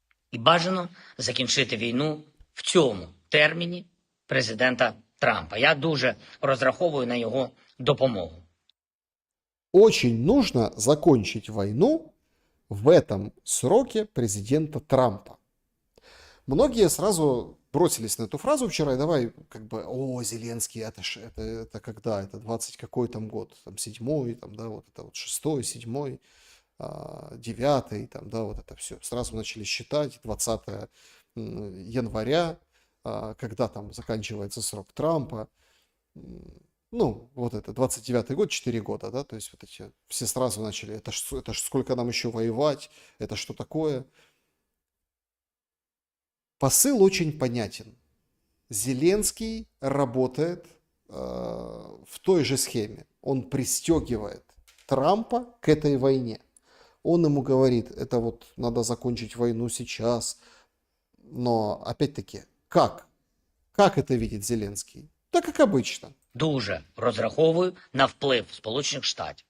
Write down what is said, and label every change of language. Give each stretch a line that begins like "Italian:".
Ukrainian: І бажано закінчити війну в цьому терміні президента Трампа. Я дуже розраховую на його допомогу.
Russian: Очень нужно закончить войну в этом сроке президента Трампа. Многие сразу бросились на эту фразу вчера, и давай как бы, Зеленский, это когда? Это 20 какой там год? Там 7-й, там, да, вот это вот 6-й, 7-й, 9-й, там, да, вот это все. Сразу начали считать 20 января, когда там заканчивается срок Трампа. Ну, вот это 29-й год, 4 года, да, то есть вот эти все сразу начали, это ж сколько нам еще воевать, это что такое? Посыл очень понятен. Зеленский работает в той же схеме. Он пристегивает Трампа к этой войне. Он ему говорит, это вот надо закончить войну сейчас. Но опять-таки, как? Как это видит Зеленский? Да как обычно.
Ukrainian: Дуже розраховую на вплив Сполучених Штатів.